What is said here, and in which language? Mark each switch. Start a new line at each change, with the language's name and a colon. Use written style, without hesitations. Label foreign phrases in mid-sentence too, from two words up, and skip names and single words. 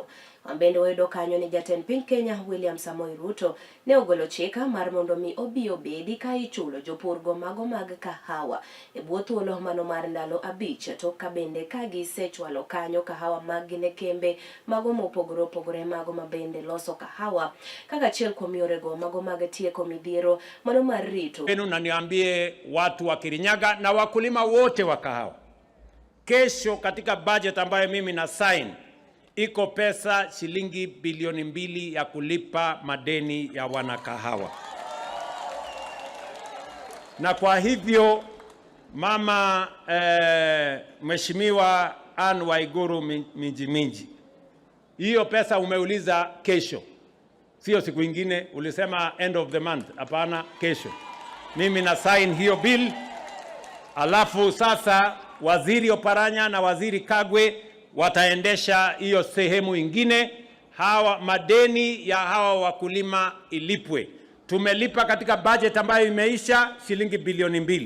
Luo (Kenya and Tanzania): Bende wayudo kanyo ni jatend piny Kenya William Samoei Ruto ne ogolo chika mar mondo mi obi obedi ka ichulo jopur go mago mag kahawa e bwo thuolo mano mar ndalo 5 to ka bende ka gisechwalo kanyo kahawa mag ne kembe mago mopogore opogore mago mabende loso kahawa kaka achiel kuom yore go mago mag tieko midhiero mano mar rito.
Swahili: Na niambie watu wa Kirinyaga na wakulima wote wa kahawa, kesho katika budget ambayo mimi na sign iko pesa shilingi bilioni 2 ya kulipa madeni ya wanakahawa. Na kwa hivyo mama Mheshimiwa Anne Waiguru Minji, hiyo pesa umeuliza kesho, sio siku ingine.
English: Ulisema end of the month.
Swahili: Hapana, kesho mimi na sign hiyo bill. Alafu sasa Waziri Oparanya na Waziri Kagwe wataendesha hiyo sehemu ingine. Hawa madeni ya hawa wakulima ilipwe. Tumelipa katika budget ambayo imeisha shilingi bilioni 2.